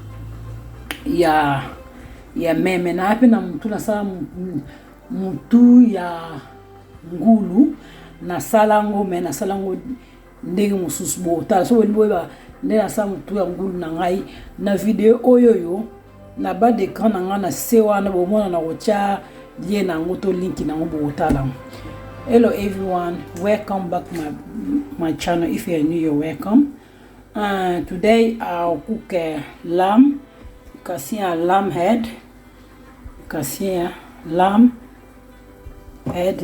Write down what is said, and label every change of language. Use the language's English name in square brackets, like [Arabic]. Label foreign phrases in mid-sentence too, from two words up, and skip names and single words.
[Lingala] ya meme na ape na mutu nasala mutu ya ngulu nasalango me nasalango ndenge mosusu botala so weli boyeba nde nasala mutu ya ngulu na ngai na video oyoyo na [French] bas d'écran [Lingala] na ngai na se wana bomona na kotya lien nango to link nango botala. [English] Hello everyone, welcome back my channel. If you are new, you're welcome. Today I'll cook lamb. You can see a lamb head. You can see a lamb head.